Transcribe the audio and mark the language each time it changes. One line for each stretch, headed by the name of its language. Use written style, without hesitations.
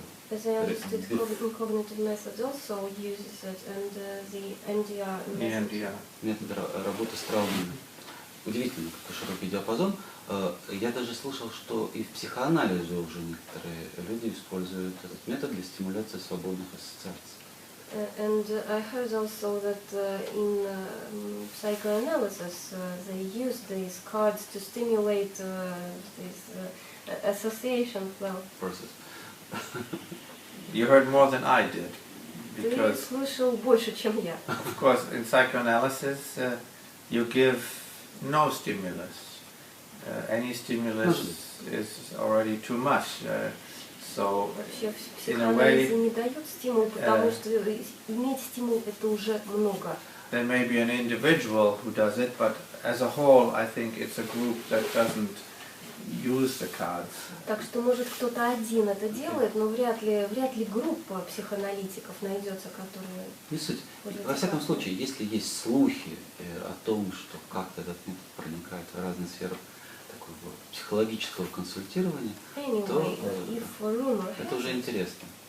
English: As I understood, cognitive methods also uses it, and the MDR method.
Russian: Метод работы с травмами. Удивительно, какой широкий диапазон. Я даже слышал, что и в психоанализе уже некоторые люди используют этот метод для стимуляции свободных ассоциаций.
English: And I heard also that in psychoanalysis they use these cards to stimulate this association flow. Process. You heard more than I did.
Russian: Ты слышал больше, чем я.
English: Of course, in psychoanalysis you give no stimulus. Any stimulus is already too much. So,
Russian: вообще в психоанализе не дают стимул, потому что иметь стимул это уже много.
English: There may be an individual who does it, but as a whole, I think it's a group that doesn't use the cards.
Russian: Так что может кто-то один это делает, но вряд ли группа психоаналитиков найдется, которые. Не суть. Во всяком случае, если есть слухи о том, что как-то этот метод проникает в разные сферы психологического консультирования, то это уже интересно.